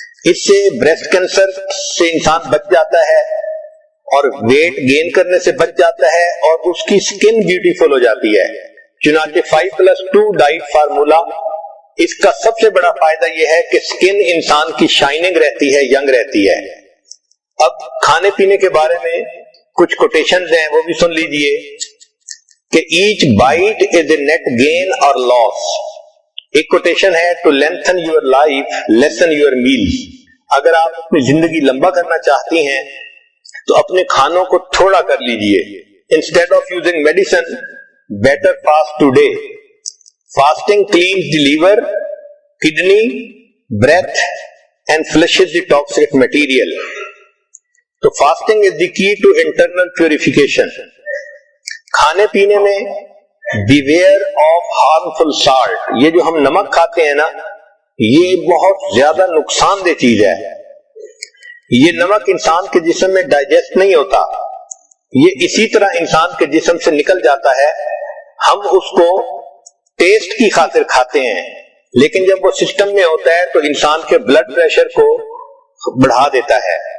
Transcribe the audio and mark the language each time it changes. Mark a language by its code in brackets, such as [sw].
[ur] اس سے breast cancer سے انسان بچ جاتا ہے اور ویٹ گین کرنے سے بچ جاتا ہے اور اس کی سکن بیوٹیفل ہو جاتی ہے۔ چنانچہ 5+2 ڈائٹ فارمولا، اس کا سب سے بڑا فائدہ یہ ہے کہ سکن انسان کی شائننگ رہتی ہے، ینگ رہتی ہے۔ اب کھانے پینے کے بارے میں کچھ کوٹیشنز ہیں، وہ بھی سن لیجئے کہ [en] each bite is a net gain [ur] اور لاس۔ ایک کوٹیشن ہے [en] To lengthen your life lessen your meal. [ur] اگر آپ اپنی زندگی لمبا کرنا چاہتی ہیں تو اپنے کھانوں کو تھوڑا کر لیجئے. [en] Instead of using medicine, better fast today. Fasting cleans the liver, kidney, breath and flushes the toxic material. تو fasting is the key to internal purification. [ur] کھانے پینے میں [en] beware of harmful salt. [ur] یہ جو ہم نمک کھاتے ہیں نا، یہ بہت زیادہ نقصان دہ چیز ہے. یہ نمک انسان کے جسم میں ڈائجسٹ نہیں ہوتا، یہ اسی طرح انسان کے جسم سے نکل جاتا ہے. ہم اس کو ٹیسٹ کی خاطر کھاتے ہیں، لیکن جب وہ سسٹم میں ہوتا ہے تو انسان کے بلڈ پریشر کو بڑھا دیتا ہے.